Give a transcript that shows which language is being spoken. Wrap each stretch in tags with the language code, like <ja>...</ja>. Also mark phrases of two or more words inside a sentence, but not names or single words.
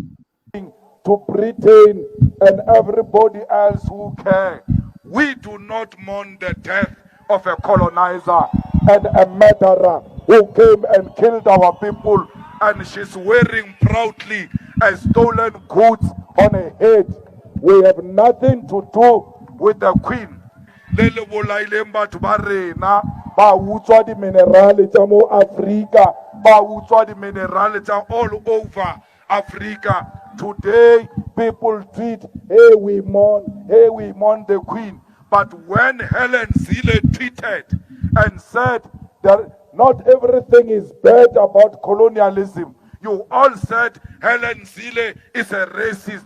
<en>To Britain and everybody else who care, we do not mourn the death of a colonizer and a murderer who came and killed our people, and she's wearing proudly a stolen goods on her head. We have nothing to do with the Queen.</en> <tn>Lele bolaile batho ba rena ba utswa di minerale tsa mo Africa, ba utswa di minerale tsa</tn> <en>all over Africa. Today people tweet, hey we mourn the Queen. But when Helen Zille tweeted and said that not everything is bad about colonialism, you all said Helen Zille is a racist.</en>